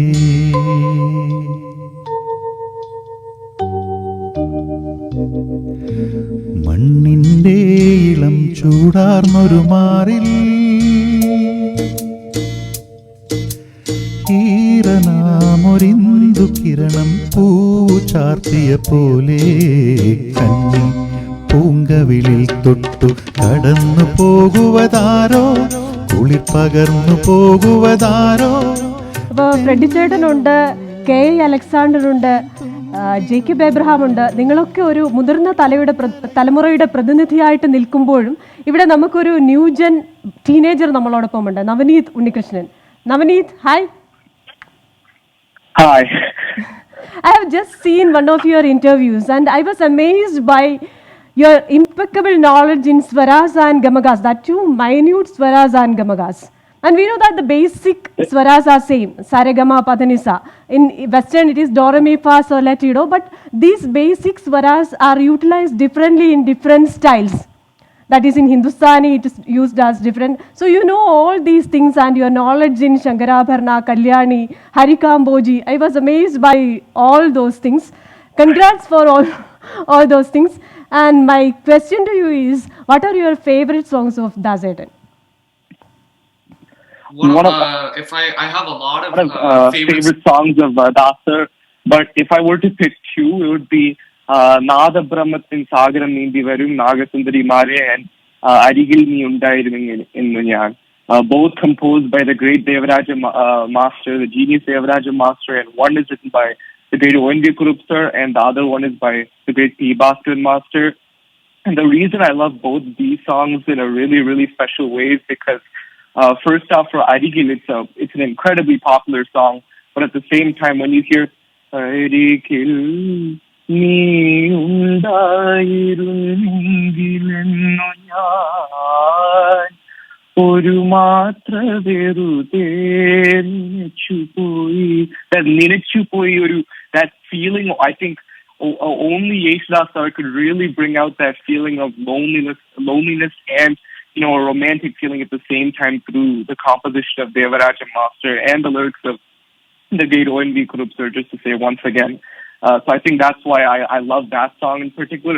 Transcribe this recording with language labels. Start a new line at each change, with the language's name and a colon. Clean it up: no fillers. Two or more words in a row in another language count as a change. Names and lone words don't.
Malayalam: മണ്ണിൻ്റെ ഇളം ചൂടാർന്നൊരു മാറിൽ ഈറനാമൊരിന്ദു കിരണം പൂ ചാർത്തിയ പോലെ കന്നി പൂങ്കവിളിൽ തൊട്ടു കടന്നു പോകുവതാരോ കുളിർ പകർന്നു പോകുവതാരോ. അപ്പോൾ ഫ്രെഡി ചേട്ടനുണ്ട്, കെ അലക്സാണ്ടർ ഉണ്ട്, ജേക്കബ് എബ്രഹാം ഉണ്ട്. നിങ്ങളൊക്കെ ഒരു മുതിർന്ന തലമുറയുടെ പ്രതിനിധിയായിട്ട് നിൽക്കുമ്പോഴും ഇവിടെ നമുക്കൊരു
English: new-gen teenager
Malayalam: നമ്മളോടൊപ്പം ഉണ്ട്, നവനീത് ഉണ്ണികൃഷ്ണൻ.
English: Navneet, hi. Hi. I have just seen one of your interviews and I was amazed by your impeccable knowledge in swaras and gamagas, that too minute swaras and gamagas. And we know that the basic swaras are same, saregama padanisa. In Western it is do re mi fa sol la ti do, but these basic swaras are utilized differently in different styles. That is in Hindustani it is used as different. So you know all these things and your knowledge in Shankarabharana, Kalyani, Harikamboji. I was amazed by all those things. Congrats for all those things. And my question to you is, what are your favorite songs of Dasetan? I have a lot of favorite songs of Daser, but if I were to pick 2, it would be Nada Brahmatin Sagaram Nindi Varum, Nagasundari Mare, and Arigil Ni Undayiruvenge Innu Njan. Both composed by the great Devaraja Master, the genius Devaraja Master, and one is written by the great O.N.V. Kurup sir, and the other one is by the great P. Bhaskaran Master. And the reason I love both these songs in a really, really special way is because first off, for Arigil, it's an incredibly popular song, but at the same time, when you hear Arigil നീ
Malayalam: ഉണ്ടായിരുന്നെങ്കിലെന്നു ഞാൻ ഒരു മാത്ര വെറുതെ നിനച്ചുപോയി ഒരു
English: that feeling, I think only Yesudas sir could really bring out that feeling of loneliness and a romantic feeling at the same time through the composition of Devaraja Master and the lyrics of the great O.N.V. Kurup sir, just to say once again. So I think that's why I love that song in particular.